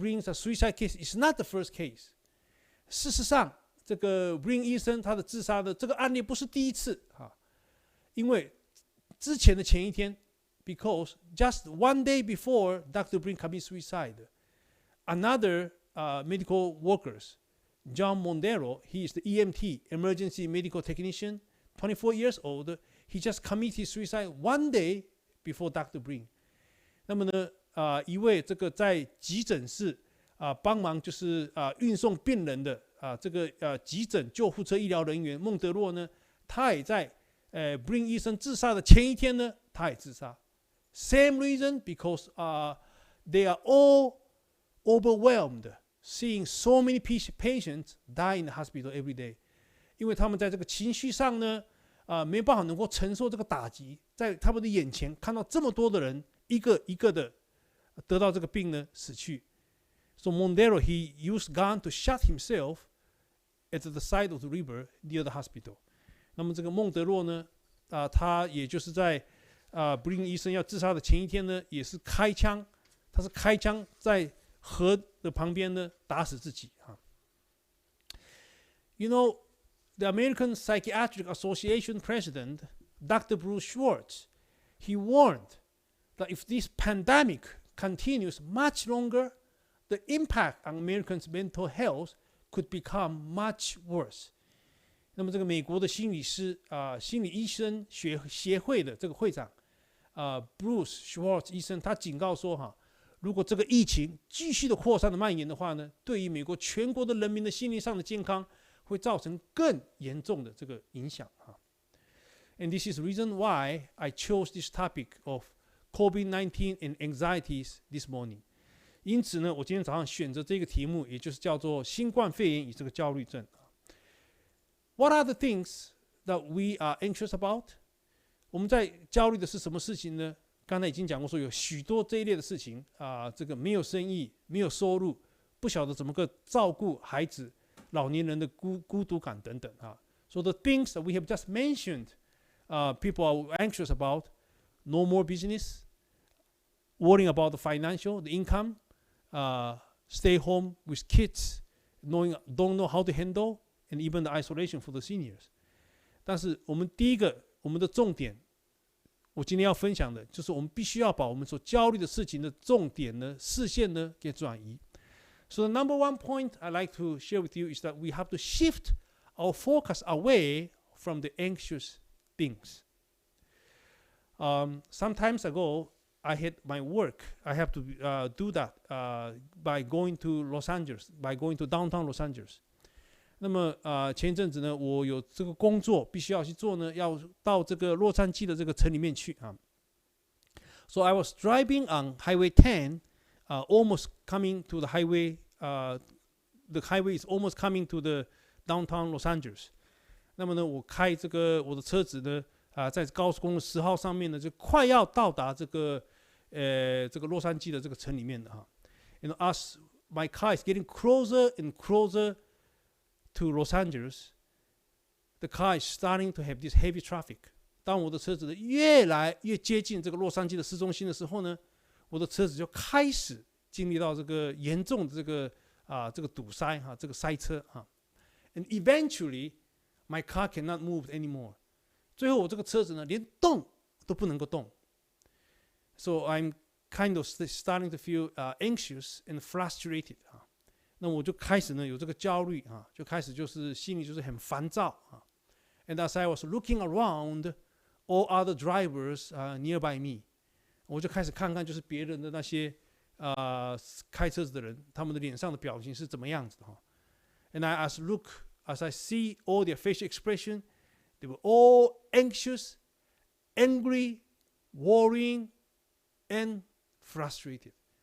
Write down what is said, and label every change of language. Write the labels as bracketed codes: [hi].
[en] Breen's suicide case is not the first case。 [zh] 事实上，这个 Breen 医生他的自杀的这个案例不是第一次因为之前的前一天 ， [en] because just one day before Dr. Breen committed suicide, another medical workers, John Mondero, he is the EMT, emergency medical technician, 24 years old. He just committed suicide one day before Dr. Breen。 [zh] 那么呢，一位这个在急诊室帮忙就是运送病人的这个急诊救护车医疗人员孟德洛呢，他也在Breen 医生自杀的前一天呢，他也自杀。 [en] Same reason because they are all overwhelmed seeing so many patients die in the hospital every day。 [zh] 因为他们在这个情绪上呢，没办法能够承受这个打击，在他们的眼前看到这么多的人一个一个的得到这个病呢死去。 [en] So Mondero, he used gun to shot himself at the side of the river near the hospital. [zh] 那么这个孟德洛呢，他也就是在布林医生要自杀的前一天呢，也是开枪，他是开枪在河的旁边呢打死自己啊。 [en] You know, the American Psychiatric Association president, Dr. Bruce Schwartz, he warned that if this pandemic continues much longer, the impact on Americans' mental health could become much worse. [zh] 那么这个美国的心理医生协会的这个会长Bruce Schwartz 医生，他警告说如果这个疫情继续的扩散的蔓延的话呢，对于美国全国的人民的心理上的健康会造成更严重的这个影响 [en] And this is the reason why I chose this topic of COVID-19 and anxieties this morning. [zh] 因此呢，我今天早上选择这个题目，也就是叫做新冠肺炎与这个焦虑症。 [en] What are the things that we are anxious about? [zh] 我们在焦虑的是什么事情呢？刚才已经讲过，说有许多这一类的事情这个没有生意，没有收入，不晓得怎么个照顾孩子、老年人的孤独感等等 [en] So the things that we have just mentioned, people are anxious about: no more business, worrying about the financial, the income, stay home with kids, don't know how to handle, and even the isolation for the seniors. [zh] 但是我们第一个，我们的重点，我今天要分享的就是我们必须要把我们所焦虑的事情的重点呢、视线呢给转移。 [en] So the number one point I'd like to share with you is that we have to shift our focus away from the anxious things. Some times ago, I had my work. I have to do that by going to Los Angeles, by going to downtown Los Angeles. [zh] 那么前一阵子呢，我有这个工作必须要去做呢，要到这个洛杉矶的这个城里面去 [en] So I was driving on Highway 10, almost coming to the highway. The highway is almost coming to the downtown Los Angeles. [zh] 那么呢，我开这个我的车子呢，在高速公路10号上面呢，就快要到达这个洛杉矶的这个城里面的 [en] And as my car is getting closer and closer to Los Angeles, the car is starting to have this heavy traffic. [zh] 当我的车子呢越来越接近这个洛杉矶的市中心的时候呢，我的车子就开始经历到这个严重的这个堵塞这个塞车 [en] And eventually, my car cannot move anymore. [zh] 最后我这个车子呢连动都不能够动。 [en] So I'm kind of starting to feel anxious and frustrated. 那我就开始呢有这个焦虑就开始就是心里就是很烦躁And as I was looking around, all other drivers nearby me, [zh] 我就开始看看就是别人的那些开车子的人，他们的脸上的表情是怎么样子的 [en] And as I see all their facial expression, they were all anxious, angry, worrying, and frustrated.